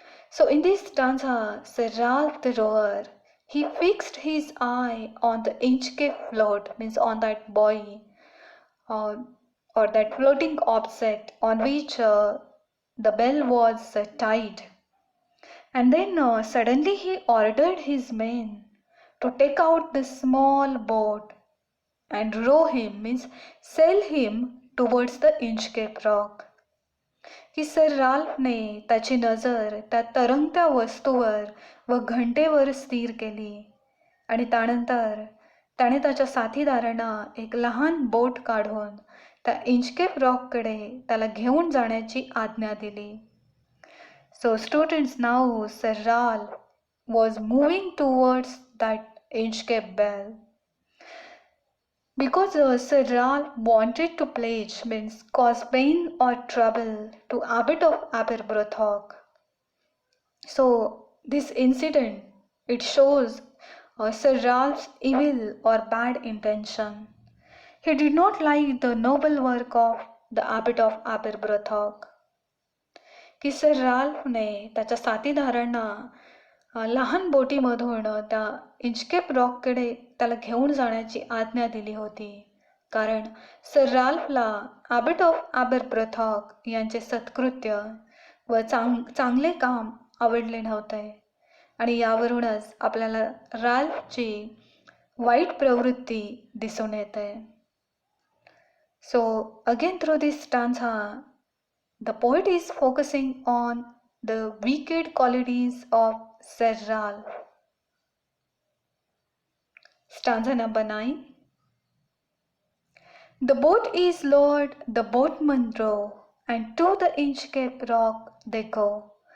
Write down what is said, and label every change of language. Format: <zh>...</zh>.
<en>So in this stanza, Sir Ralph the Rower, he fixed his eye on the Inchcape float, means on that buoy, or that floating object on which the bell was tied. And then suddenly he ordered his men to take out the small boat and row him, means sail him towards the Inchcape rock.</en> <mr>की sir राल्फने त्याची नजर त्या तरंगत्या वस्तूवर व घंटेवर स्थिर केली आणि त्यानंतर त्याने त्याच्या साथीदारांना एक लहान बोट काढून त्या इंचकेप रॉककडे त्याला घेऊन जाण्याची आज्ञा दिली.</mr> <en>So students, now Sir Ralph was moving towards that Inchcape bell. Because Sir Ralph wanted to pledge, means cause pain or trouble, to Abbot of Aberbrothock. So this incident, it shows Sir Ralph's evil or bad intention. He did not like the noble work of the Abbot of Aberbrothock.</en> <mr>की sir राल्फने त्याच्या साथीदारांना लहान बोटीमधून त्या Inchcape रॉककडे त्याला घेऊन जाण्याची आज्ञा दिली होती, कारण सर राल्फला ॲबट ऑफ ॲबरब्रॉथॉक यांचे सत्कृत्य व चांगले काम आवडले नव्हते. आणि यावरूनच आपल्याला राल्फची वाईट प्रवृत्ती दिसून येते.</mr> <en>So again through this stanza the poet is focusing on the wicked qualities of Sir Ralph. Stanza number 9. The boat is lowered, the boatmen row, and to the Inchcape rock they go.</en>